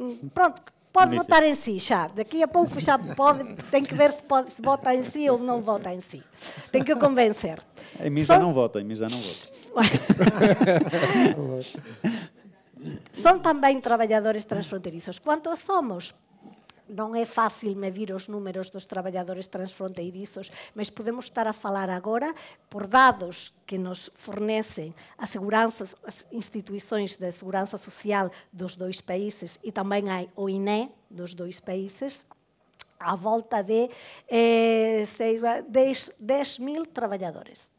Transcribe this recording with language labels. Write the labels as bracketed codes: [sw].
[pt] Pronto, pode votar em si xa. Daqui a pouco xa pode, tem que ver se vota em si ou não vota em si. Tem que o convencer. Em mim já não vota, em mim já não vota. [gl] Son tamén traballadores transfronteirizos. Quantos somos? Non é fácil medir os números dos traballadores transfronteirizos, [pt] mas podemos estar a falar agora por dados que nos fornecen as instituições de segurança social dos dois países [gl] e tamén hai o INE dos dois países, à volta de 10.000 traballadores.